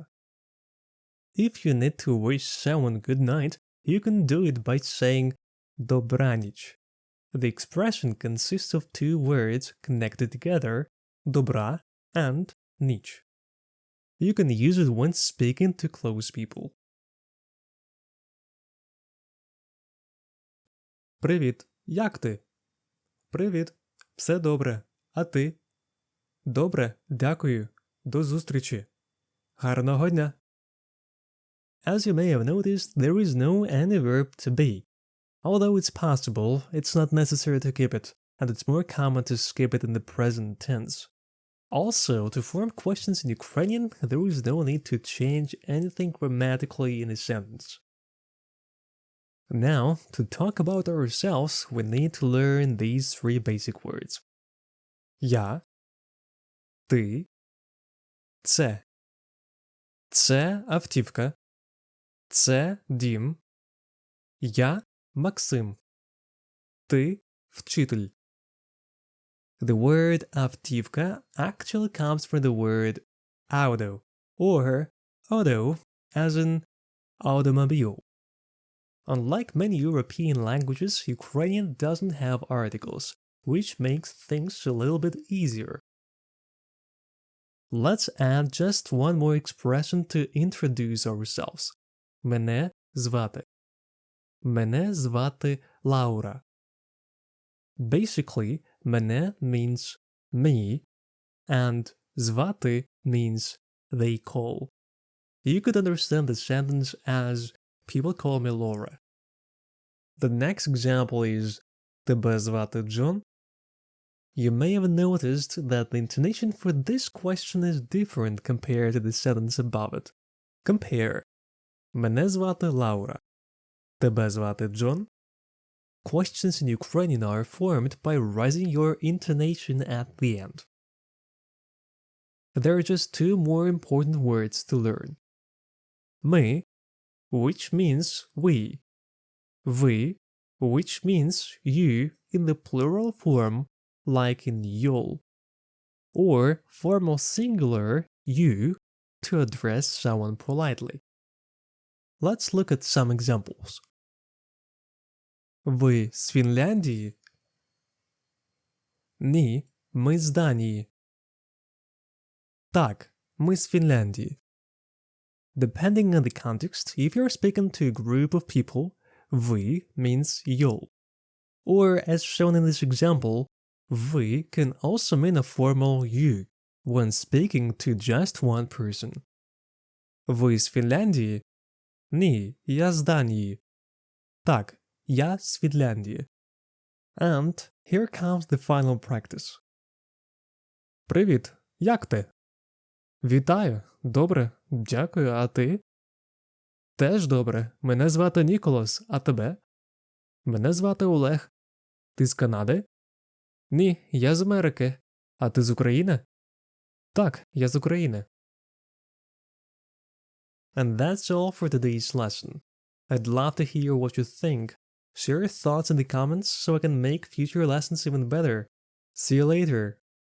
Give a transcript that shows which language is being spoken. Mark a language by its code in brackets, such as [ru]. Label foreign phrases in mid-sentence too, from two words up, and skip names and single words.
[en] If you need to wish someone good night, you can do it by saying «Добраніч». The expression consists of two words connected together, «добра» and «ніч». You can use it when speaking to close people. [uk] Привіт, як ти? Привіт, все добре, а ти? Добре, дякую, до зустрічі. Гарного дня. [en] As you may have noticed, there is no any verb to be. Although it's possible, it's not necessary to keep it, and it's more common to skip it in the present tense. Also, to form questions in Ukrainian, there is no need to change anything grammatically in a sentence. Now, to talk about ourselves, we need to learn these three basic words. [uk] Я, ти, це. Це автівка. Це дім. Я Maksym. Ти вчитель. [en] The word автівка actually comes from the word auto, or auto as in automobile. Unlike many European languages, Ukrainian doesn't have articles, which makes things a little bit easier. Let's add just one more expression to introduce ourselves. [uk] Мене звати. Мене звати Лаура. [en] Basically, мене means me, and звати means they call. You could understand the sentence as people call me Laura. The next example is [uk] тебе звати [en] John. You may have noticed that the intonation for this question is different compared to the sentence above it. Compare. [uk] Мене звати Лаура. Тебе звати John. [en] Questions in Ukrainian are formed by raising your intonation at the end. There are just two more important words to learn. Ми, which means we. Ви, which means you in the plural form, like in you'll. Or formal singular you to address someone politely. Let's look at some examples. [uk] Ви з Фінляндії? Ні, ми з Данії. Так, ми з Фінляндії. [en] Depending on the context, if you're speaking to a group of people, ви means you'll. Or, as shown in this example, ви can also mean a formal you when speaking to just one person. [uk] Ви з Фінляндії? Ні, я з Данії. Так, я з Фінляндії. [en] And here comes the final practice. [uk] Привіт, як ти? Вітаю, добре, дякую, а ти? Теж добре, мене звати Ніколас, а тебе? Мене звати Олег. Ти з Канади? Ні, я з Америки. А ти з України? Так, я з України. [en] And that's all for today's lesson. I'd love to hear what you think. Share your thoughts in the comments so I can make future lessons even better. See you later.